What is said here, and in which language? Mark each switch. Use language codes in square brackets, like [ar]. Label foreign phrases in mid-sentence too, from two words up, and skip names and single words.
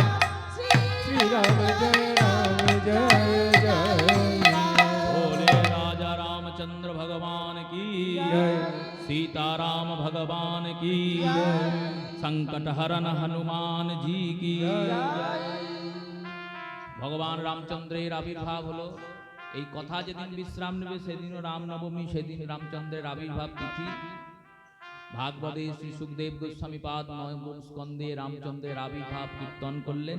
[hi] श्री राम जय राम जय जय। बोले राजा रामचंद्र भगवान की जय। सीताराम भगवान की जय। संकट हरन हनुमान जी की जय। [bn] ভগবান রামচন্দ্রের আবির্ভাব হলো। এই কথা যেদিন বিশ্রাম নেবে সেদিনও রামনবমী, সেদিন রামচন্দ্রের আবির্ভাব তিথি। ভাগবতে শ্রী সুখদেব গোস্বামী পাদ নবম স্কন্ধে রামচন্দ্রের আবির্ভাব কীর্তন করলেন।